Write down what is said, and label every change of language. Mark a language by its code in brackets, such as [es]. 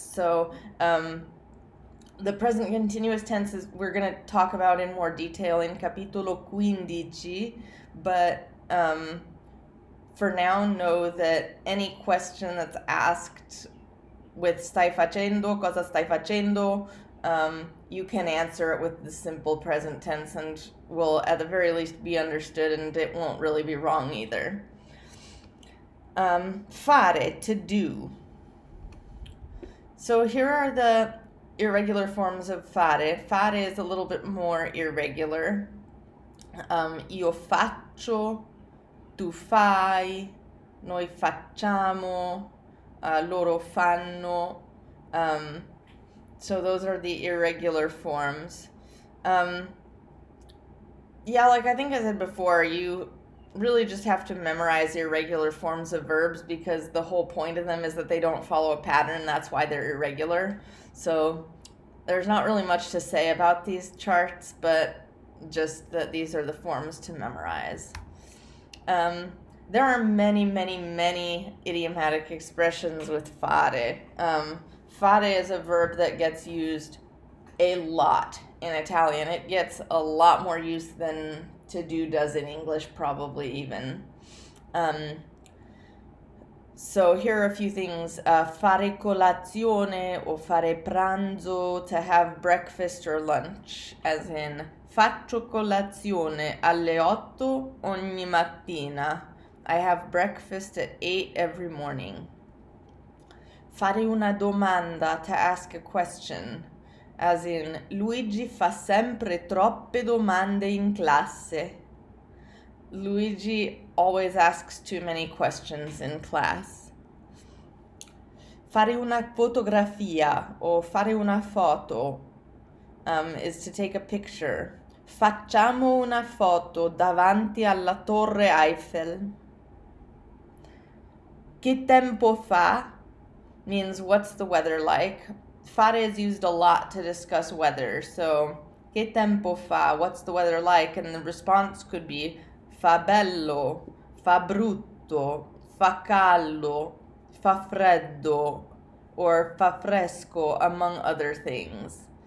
[en] So the present continuous tenses we're going to talk about in more detail in capitolo 15, but for now know that any question that's asked with stai facendo, cosa stai facendo, you can answer it with the simple present tense and will at the very least be understood, and it won't really be wrong either. Fare, to do. So here are the irregular forms of fare. Fare is a little bit more irregular. [it] Io faccio, tu fai, noi facciamo, loro fanno. [en] So those are the irregular forms. Yeah, like I think I said before, you really just have to memorize irregular forms of verbs because the whole point of them is that they don't follow a pattern. That's why they're irregular. So there's not really much to say about these charts, but just that these are the forms to memorize. There are many, many, many idiomatic expressions with fare. Fare is a verb that gets used a lot in Italian. It gets a lot more use than to do does in English, probably even. So here are a few things. Fare colazione or fare pranzo, to have breakfast or lunch, as in [it] faccio colazione alle 8 ogni mattina. [en] I have breakfast at 8 every morning. Fare una domanda, to ask a question, as in [it] Luigi fa sempre troppe domande in classe. [en] Luigi always asks too many questions in class. Fare una fotografia or fare una foto is to take a picture. [it] Facciamo una foto davanti alla Torre Eiffel. [en] Che tempo fa means what's the weather like. Fare is used a lot to discuss weather. So Che tempo fa? What's the weather like? And the response could be fa bello, fa brutto, fa caldo, fa freddo, or fa fresco, among other things.